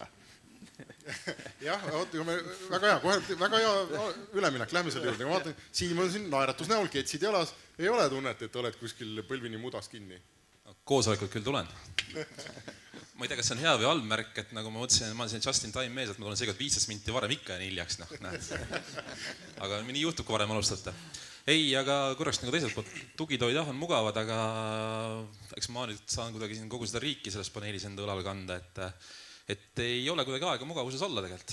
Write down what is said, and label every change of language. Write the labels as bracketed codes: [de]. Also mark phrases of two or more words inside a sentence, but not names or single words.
[et] Jah, väga hea üleminek, lähme selle juurde. Ma vaatan, Siim on siin naeratus näol, ketsid jalas, ei ole tunnet, et oled kuskil põlvini mudas kinni. Koosolekut küll tulen. Ma ei tea, kas see on hea või halb märk, et nagu ma mõtlesin, ma olen siin [en] just in time [et] mees, et ma tulen seekord 15 minti varem ikka ja hiljaks. Aga nii juhtub, kui varem alustate. Ei, aga korraks nagu teiselt poolt, tugitoid on mugavad, aga eks ma nüüd saan kuidagi kogu seda riiki selles paneelis enda õlal kanda, et ei ole kuidagi aega mugavuses olla tegelikult.